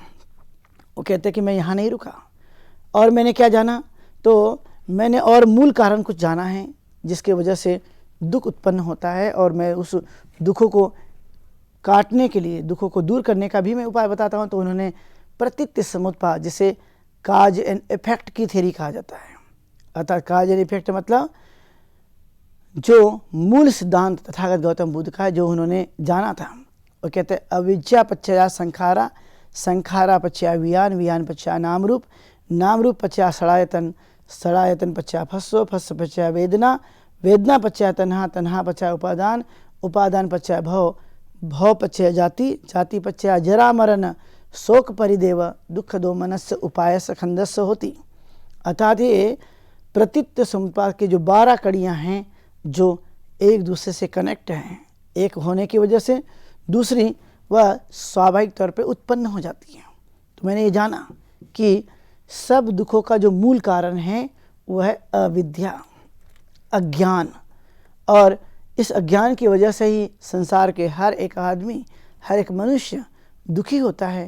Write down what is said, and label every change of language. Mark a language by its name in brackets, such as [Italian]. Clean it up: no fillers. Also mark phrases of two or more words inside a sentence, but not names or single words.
[Hindi] वो कहते कि मैं यहाँ नहीं रुका और मैंने क्या जाना, तो मैंने और मूल कारण कुछ जाना है जिसके वजह से दुख उत्पन्न होता है और मैं उस दुखों को काटने के लिए, दुखों को दूर करने का भी मैं उपाय बताता हूँ। तो उन्होंने प्रतीत्य समुत्पाद, जिसे [English] cause and effect [Hindi] की थ्योरी कहा जाता है। अर्थात [English] cause and effect [Hindi] मतलब जो मूल सिद्धांत तथागत गौतम बुद्ध का है, जो उन्होंने जाना था, वो कहते हैं [Pali] अविद्या पश्चाया संखारा, संखारा पश्चाया विज्ञान, विज्ञान पश्चाया नाम रूप, नाम रूप पश्चाया षडायतन, षडायतन पश्चाया फस्सो, फस्स पश्चाया वेदना, वेदना पश्चाया तन्हा, तन्हा पश्चाया उपादान, उपादान पश्चाया भव, भव पश्चाया जाति, जाति पश्चाया जरा मरण, शोक परिदेव, दुख दो मनस्य उपायस खंडस्य होती। [Hindi] अर्थात ये प्रतित्व समुपाद के जो 12 कड़ियाँ हैं जो एक दूसरे से कनेक्ट हैं, एक होने की वजह से दूसरी वह स्वाभाविक तौर पे उत्पन्न हो जाती है। तो मैंने ये जाना कि सब दुखों का जो मूल कारण है वह है अविद्या, अज्ञान, और इस अज्ञान की वजह से ही संसार के हर एक आदमी, हर एक मनुष्य दुखी होता है।